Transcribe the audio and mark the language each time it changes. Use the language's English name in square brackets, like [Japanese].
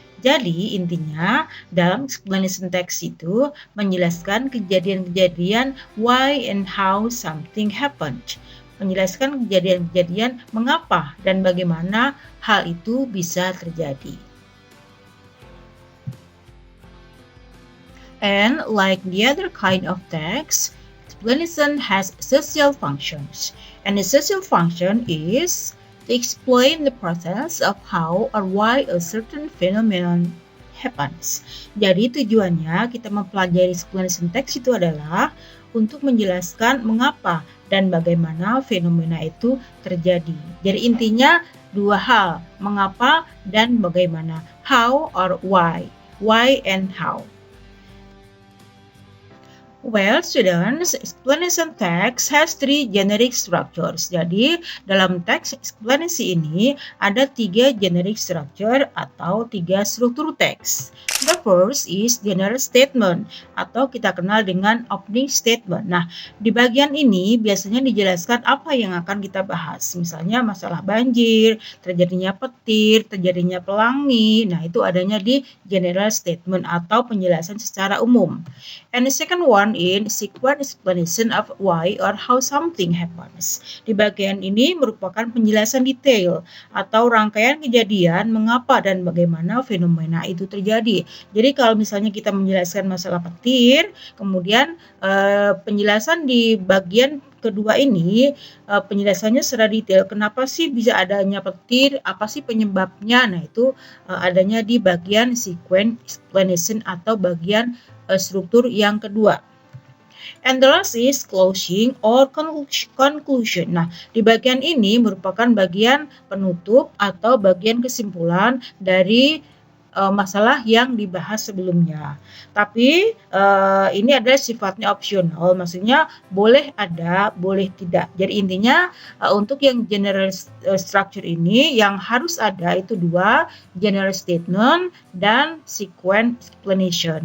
[Indonesian] Jadi intinya dalam explanation text itu menjelaskan kejadian-kejadian [English] why and how something happened. [Indonesian] Menjelaskan kejadian-kejadian mengapa dan bagaimana hal itu bisa terjadi. [English] And like the other kind of text, explanation has social functions. And the social function is to explain the process of how or why a certain phenomenon happens. [Indonesian] Jadi tujuannya kita mempelajari explanation text itu adalah untuk menjelaskan mengapa dan bagaimana fenomena itu terjadi. Jadi intinya dua hal, mengapa dan bagaimana. [English] How or why. Why and how. Well, students, explanation text has three generic structures. [Indonesian] Jadi, dalam teks eksplanasi ini ada tiga generic structure atau tiga struktur teks. [English] The first is general statement [Indonesian] atau kita kenal dengan opening statement. Nah, di bagian ini biasanya dijelaskan apa yang akan kita bahas. Misalnya masalah banjir, terjadinya petir, terjadinya pelangi. Nah, itu adanya di general statement atau penjelasan secara umum. [English] And the second one in sequence explanation of why or how something happens. [Indonesian] Di bagian ini merupakan penjelasan detail atau rangkaian kejadian mengapa dan bagaimana fenomena itu terjadi. Jadi kalau misalnya kita menjelaskan masalah petir, kemudian penjelasan di bagian kedua ini penjelasannya secara detail. Kenapa sih bisa adanya petir? Apa sih penyebabnya? Nah itu adanya di bagian sequence explanation atau bagian struktur yang kedua. [English] And the last is closing or conclusion. [Indonesian] Nah, di bagian ini merupakan bagian penutup atau bagian kesimpulan dari masalah yang dibahas sebelumnya. Tapi ini adalah sifatnya opsional, maksudnya boleh ada, boleh tidak. Jadi intinya untuk yang general structure ini yang harus ada itu dua, general statement dan sequence explanation.